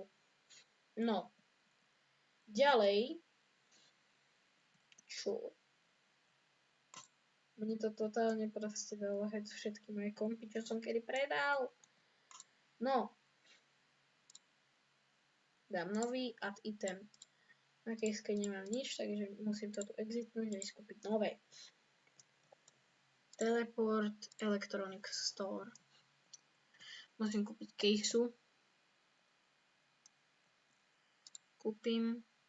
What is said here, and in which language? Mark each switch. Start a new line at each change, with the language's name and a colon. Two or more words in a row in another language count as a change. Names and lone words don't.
Slovak: No. Ďalej. Čo? Mne to totálne proste dalo všetky moje kompy, čo som kedy predal. No. Dám nový
English: add item.
Slovak: Na kejske nemám nič, takže musím to tu exitnúť a skúpiť nové. Teleport Electronic Store. Musím kúpiť kejsu. Kúpim.